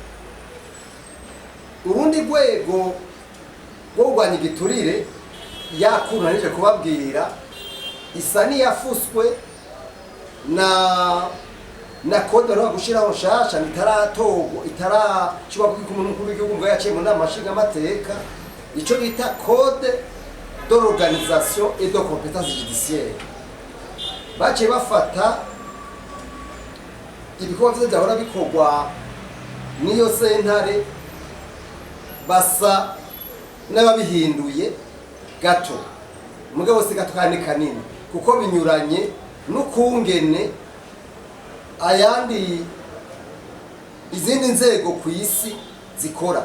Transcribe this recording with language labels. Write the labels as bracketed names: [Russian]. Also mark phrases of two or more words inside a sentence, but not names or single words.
[Rundi] Urundi rwego rwo kurwanya igiturire yakunanije kubabwira isa n'iyafuswe na code ro gushiraho nshasha itaratogo itarashobora kubika umuntu w'igihugu ngo yaciye mu nama nshingamateka, ico bita [French] code de l'organisation et de compétences judiciaires. [Rundi] Baciye bafata ibikorwa vyose byahora bikorwa n'iyo sentare basa n'ababihinduye gato, mugabo se gato kandi kanini, kuko binyuranye n'ukungene ayandi izindi nzego ku isi zikora.